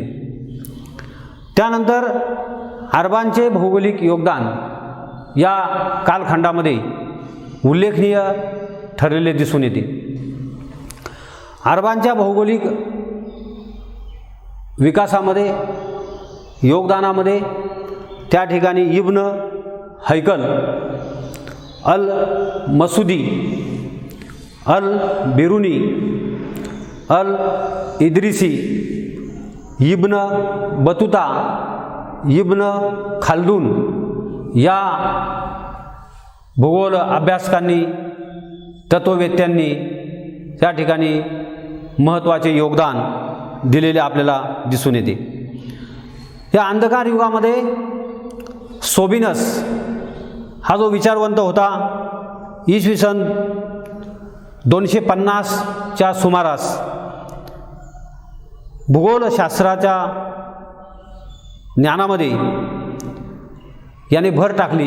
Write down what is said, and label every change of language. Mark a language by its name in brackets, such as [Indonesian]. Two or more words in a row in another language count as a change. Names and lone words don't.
[Marathi] त्यानंतर अरबांचे भौगोलिक योगदान या कालखंडामध्ये उल्लेखनीय ठरलेले दिसून येते। अरबांच्या भौगोलिक विकासामध्ये, योगदानामध्ये त्या ठिकाणी इब्न हैकल, अल मसुदी, अल बिरुनी, अल इद्रिसी, इब्न बतुता, इब्न खालदून या भूगोल अभ्यासकांनी, तत्ववेत्यांनी त्या ठिकाणी महत्त्वाचे योगदान दिलेले आपल्याला दिसून येते। या अंधकार युगामध्ये सोबिनस हा जो विचारवंत होता, इसवी सन 250च्या सुमारास भूगोलशास्त्राच्या ज्ञानामध्ये याने भर टाकली।